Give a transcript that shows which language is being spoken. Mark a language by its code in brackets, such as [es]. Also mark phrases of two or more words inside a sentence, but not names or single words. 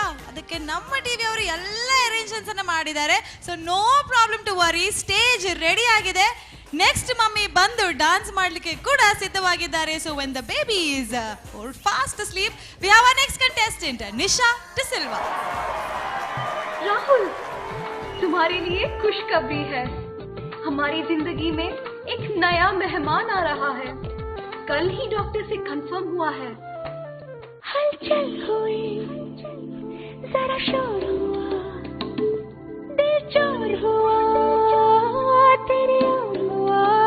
[kn] ಅದಕ್ಕೆ ನಮ್ಮ ಟಿವಿ ಅವರು ಎಲ್ಲ ಅರೇಂಜ್ಮೆಂಟ್ಸ್ ಅನ್ನ ಮಾಡಿದ್ದಾರೆ. [en] So no problem to worry, stage ready ಆಗಿದೆ. next mummy [kn] ಬಂದು ಡಾನ್ಸ್ ಮಾಡಲಿಕ್ಕೆ ಕೂಡ ಸಿದ್ಧವಾಗಿದ್ದಾರೆ. [en] So when the baby is fast sleep we have our next contestant Nisha Tisilva. [hi] राहुल, तुम्हारे लिए खुशखबरी है. हमारी जिंदगी में एक नया मेहमान आ रहा है. कल ही डॉक्टर से कंफर्म हुआ है. हलचल हुई, जरा शोर हुआ, बेचैन हुआ, तेरी ओर हुआ.